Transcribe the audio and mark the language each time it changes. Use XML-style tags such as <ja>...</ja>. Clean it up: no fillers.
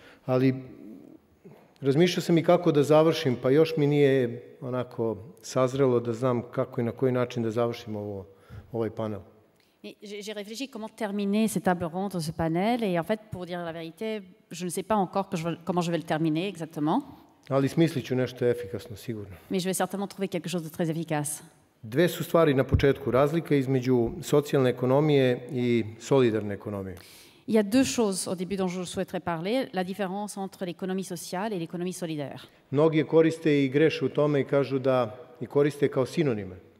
<sr>Ali razmišljao sam i kako da završim, pa još mi nije onako sazrelo da znam kako i na koji način da završim ovaj panel.</sr> <fr>J'ai réfléchi comment terminer cette table ronde, ce panel, et en fait, pour dire la vérité, je ne sais pas encore comment je vais le terminer exactement.</fr> <sr>Ali smislit ću nešto efikasno, sigurno.</sr> <fr>Mais je vais certainement trouver quelque chose de très efficace.</fr> <sr>Dve su stvari na početku, razlika između socijalne ekonomije i solidarne ekonomije.</sr> <fr>Il y a deux choses au début dont je souhaiterais parler, la différence entre l'économie sociale et l'économie solidaire.</fr> <sr>Mnogi je koriste i greše u tome i kažu da i koriste kao sinonime.</sr>